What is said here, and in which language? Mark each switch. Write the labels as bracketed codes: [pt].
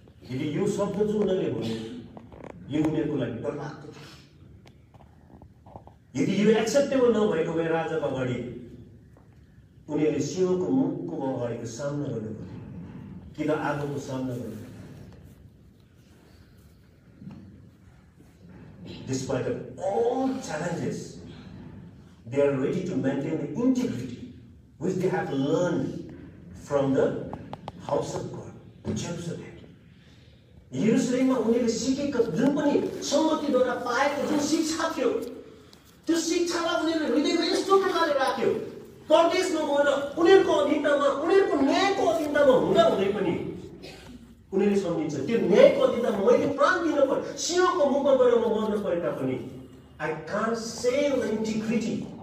[ne] यदि यो शब्द जो उनीहरूले भन्यो यो उनीहरूको लागि डरलाग्दो थियो। यदि यो एक्सेप्टेबल नभएको भए राजाको अगाडि उनीहरूले सिंहको मुखको अगाडिको सामना गर्नु पर्यो कि त आगोको सामना गर्नु पर्यो। [en] Despite of all challenges, they are ready to maintain the integrity which they have learned from the house of God, Jerusalem. [ne] यरुसलेममा उनीहरूले सिकेको जुन पनि सम्मतिद्वारा पाएको जुन शिक्षा थियो त्यो शिक्षालाई उनीहरूले हृदयमा यस्तो प्रकारले राख्यो परदेशमा गएर उनीहरूको अधीनतामा उनीहरूको न्यायको अधीनतामा हुँदा हुँदै पनि उनीहरूले सम्झिन्छ त्यो न्यायको अधीनतामा मैले प्राण दिन पर्यो, सिंहको मुखमा गएर म मर्न परे तापनि [en] I can't sell the integrity.